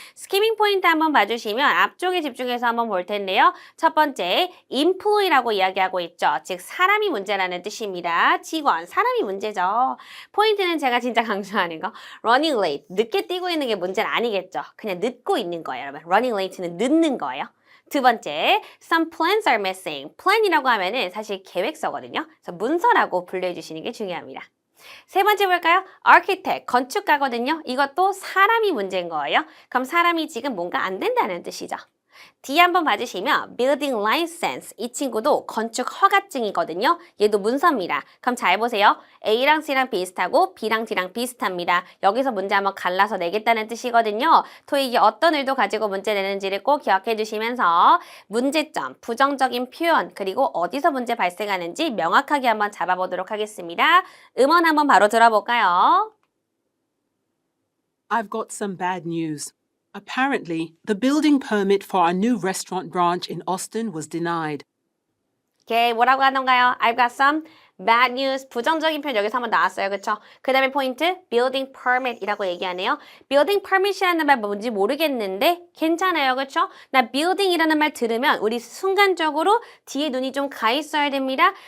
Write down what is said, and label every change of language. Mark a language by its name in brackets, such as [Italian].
[Korean] 스키밍 포인트 한번 봐주시면 앞쪽에 집중해서 한번 볼 텐데요. 첫 번째, employee라고 이야기하고 있죠. 즉 사람이 문제라는 뜻입니다. 직원, 사람이 문제죠. 포인트는 제가 진짜 강조하는 거 running late, 늦게 뛰고 있는 게 문제는 아니겠죠. 그냥 늦고 있는 거예요, 여러분. running late는 늦는 거예요. 두 번째, [English] some plans are missing. [Korean] plan이라고 하면은 사실 계획서거든요. 그래서 문서라고 분류해 주시는 게 중요합니다. 세 번째 볼까요? architect, 건축가거든요. 이것도 사람이 문제인 거예요. 그럼 사람이 지금 뭔가 안 된다는 뜻이죠. D 한번 봐주시면 building license, 이 친구도 건축 허가증이거든요. 얘도 문서입니다. 그럼 잘 보세요. A랑 C랑 비슷하고 B랑 D랑 비슷합니다. 여기서 문제 한번 갈라서 내겠다는 뜻이거든요. 토익이 어떤 의도 가지고 문제 내는지를 꼭 기억해 주시면서 문제점, 부정적인 표현, 그리고 어디서 문제 발생하는지 명확하게 한번 잡아보도록 하겠습니다. 음원 한번 바로 들어볼까요? [English] I've got some bad news. Apparently, the building permit for our new restaurant branch in Austin was denied. [Korean] 오케이, 뭐라고 하던가요? [English] I've got some bad news. [Korean] 부정적인 표현 여기서 한번 나왔어요. 그쵸? 그 다음에 포인트, building permit이라고 얘기하네요. building permit이라는 말 뭔지 모르겠는데 괜찮아요. 그쵸? 나 building이라는 말 들으면 우리 순간적으로 뒤에 눈이 좀 가 있어야 됩니다.